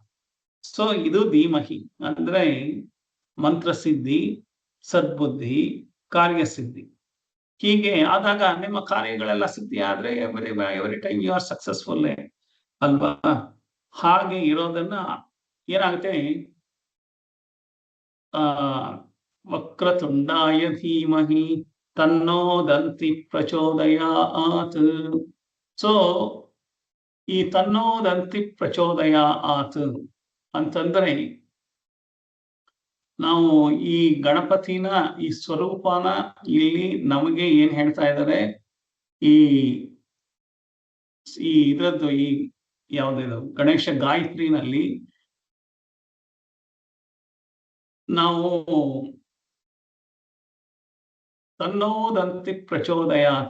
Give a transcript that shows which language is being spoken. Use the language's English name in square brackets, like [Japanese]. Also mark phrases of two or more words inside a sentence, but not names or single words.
[Kannada] ಸೊ ಇದು ಧೀಮಹಿ ಅಂದ್ರೆ ಮಂತ್ರಸಿದ್ಧಿ, ಸದ್ಬುದ್ಧಿ, ಕಾರ್ಯಸಿದ್ಧಿ. ಹೀಗೆ ಆದಾಗ ನಿಮ್ಮ ಕಾರ್ಯಗಳೆಲ್ಲ ಸಿದ್ಧಿ ಆದ್ರೆ [English] every time you are successful [Kannada] ಅಲ್ವಾ? ಹಾಗೆ ಇರೋದನ್ನ ಏನಾಗುತ್ತೆ, [Sanskrit] ವಕ್ರತುಂಡಾಯ ಧೀಮಹಿ ತನ್ನೋ ದಂತಿ ಪ್ರಚೋದಯಾತ್. [Kannada] ಸೊ ಈ [Sanskrit] ತನ್ನೋ ದಂತಿ ಪ್ರಚೋದಯಾತ್ [Kannada] ಅಂತಂದ್ರೆ, ನಾವು ಈ ಗಣಪತಿನ, ಈ ಸ್ವರೂಪನ ಇಲ್ಲಿ ನಮಗೆ ಏನ್ ಹೇಳ್ತಾ ಇದ್ದಾರೆ, ಈ ಇದ್ರದ್ದು ಈ ಯಾವ್ದಿದು ಗಣೇಶ ಗಾಯತ್ರಿನಲ್ಲಿ ನಾವು [Sanskrit] ತನ್ನೋದಂತಿ ಪ್ರಚೋದಯಾತ್.